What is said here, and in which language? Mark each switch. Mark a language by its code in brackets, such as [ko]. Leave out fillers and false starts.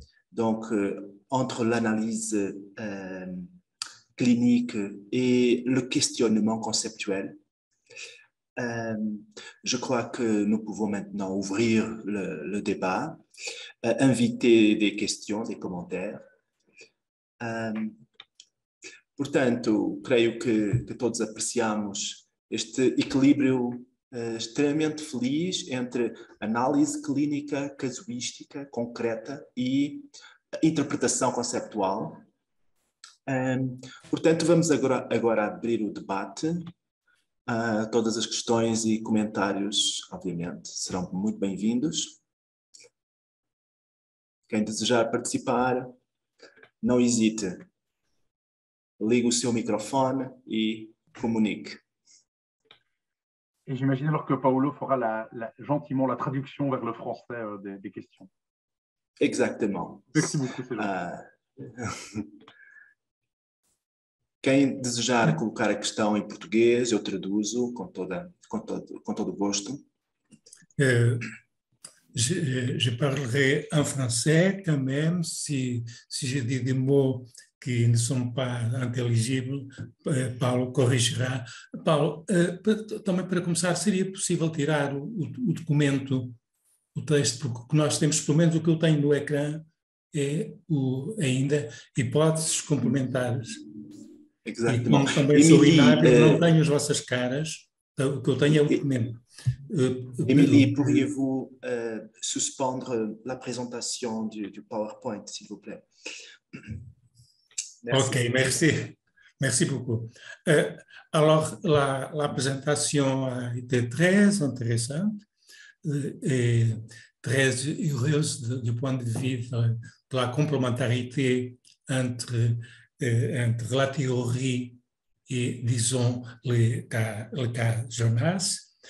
[fr] Donc, entre l'analyse clinique et le questionnement conceptuel. Je crois que nous pouvons maintenant ouvrir le débat, inviter des questions, des commentaires. [pt] Portanto, creio que todos apreciamos este equilíbrio extremamente feliz entre análise clínica, casuística, concreta e interpretação conceptual. Portanto, vamos agora abrir o debate. Todas as questões e comentários, obviamente, serão muito bem-vindos. Quem desejar participar, não hesite. Ligue o seu microfone e comunique. [fr] Et j'imagine alors que Paolo fera gentiment la traduction vers le français des questions. Exactement. Merci beaucoup, c'est gentil. [pt] Quem desejar colocar a questão em português, eu traduzo com todo gosto. [fr] Je parlerai en français quand même, si je dis des mots qui ne sont pas [pt] intelligíveis, Paulo corrigirá. Paulo, também para começar, seria possível tirar o documento o texto, porque nós temos, pelo menos o que eu tenho no ecrã, é ainda hipóteses complementares. Exactement. E como também sou inábil, não tenho as vossas caras, o que eu tenho é o documento. [fr] Émilie, pourriez-vous suspendre la présentation du PowerPoint, s'il vous plaît? Merci. Ok, merci. Merci beaucoup. Alors, la présentation a été très intéressante et très heureuse du point de vue de la complémentarité entre la théorie et, disons, le cas Jonas.